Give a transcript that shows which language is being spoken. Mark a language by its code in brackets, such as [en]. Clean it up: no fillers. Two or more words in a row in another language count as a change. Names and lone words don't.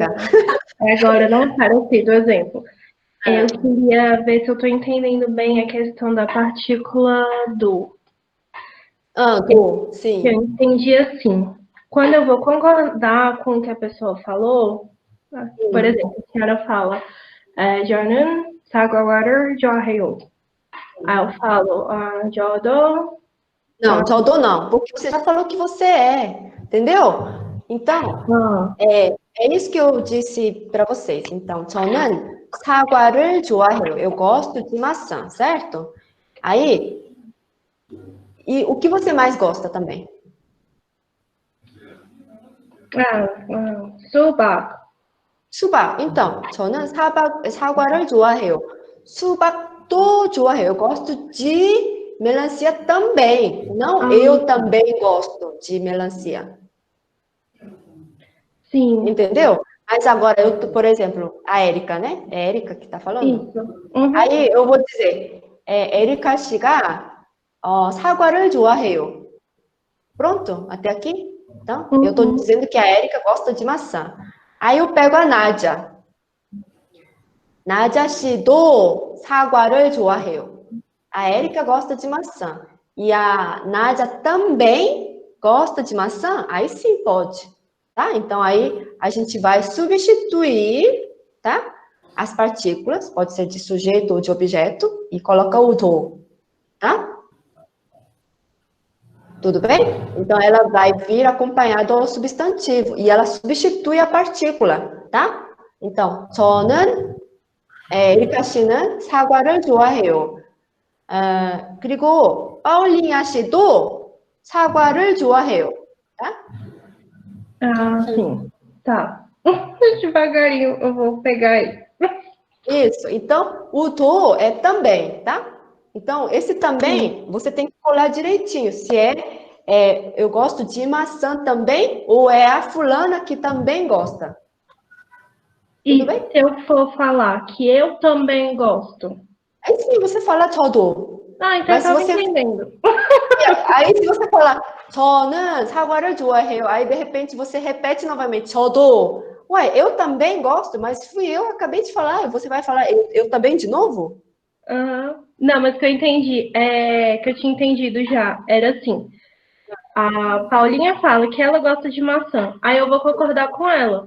[pt] Agora, não parecido exemplo. Eu queria ver se eu estou entendendo bem a questão da partícula do. Sim. Eu entendi assim. Quando eu vou concordar com o que a pessoa falou, por exemplo, a senhora fala, [ko] 저는 사과를 좋아해요. [pt] Aí eu falo, 저도. Não, 저도 não, porque você já falou que você entendeu? Então, é isso que eu disse para vocês. Então, [ko] 저는 사과를 좋아해요. [pt] Eu gosto de maçã, certo? Aí, e o que você mais gosta também? [ko] 수박. 수박. Então, 저는 사과를 좋아해요. 수박도 좋아해요. [pt] Eu gosto de melancia também. Não, eu também gosto de melancia. Sim. Entendeu? Mas agora, por exemplo, a Érica, né? É a Érica que está falando? Isso. Aí eu vou dizer, [ko] 에리카 씨가 사과를 좋아해요. [pt] Pronto? Até aqui? Então, eu estou dizendo que a Érica gosta de maçã. Aí eu pego a Nádia. Nádia [ko] 씨도 사과를 좋아해요. [pt] A Érica gosta de maçã. E a Nádia também gosta de maçã? Aí sim pode. Tá? Então, aí a gente vai substituir, tá? As partículas, pode ser de sujeito ou de objeto, e coloca o do, tá? Tudo bem? Então, ela vai vir acompanhada do substantivo, e ela substitui a partícula, tá? então, [ko] 저는, 에리카 씨는 사과를 좋아해요. 그리고 파울리냐 씨도 사과를 좋아해요. [pt] tá? Sim. Tá. Devagarinho, eu vou pegar aí. Isso. Então, o do é também, tá? Então, esse também, você tem que colar direitinho. Se eu gosto de maçã também, ou é a fulana que também gosta. E se eu for falar que eu também gosto? Aí sim, você fala 저도. Então eu tava entendendo. Aí se você falar [ko] 저는 사과를 좋아해요, [pt] aí de repente você repete novamente 저도. Ué, eu também gosto, mas fui eu, acabei de falar, você vai falar eu também de novo? Não, mas que eu entendi, que eu tinha entendido já, era assim, a Paulinha fala que ela gosta de maçã, aí eu vou concordar com ela.